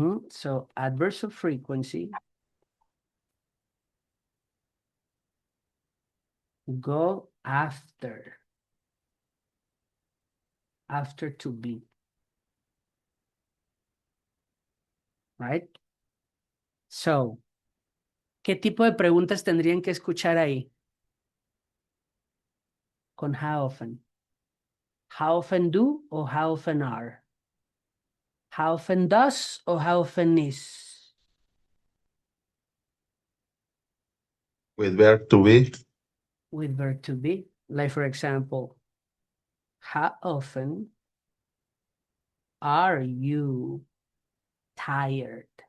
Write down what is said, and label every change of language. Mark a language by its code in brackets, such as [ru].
[en] So adverbs of frequency go after to be, right? [es] So, ¿qué tipo de preguntas tendrían que escuchar ahí? [en] Con how often. How often do o how often are? How often does o how often is? With verb to be. With verb to be. Like for example, how often are you tired?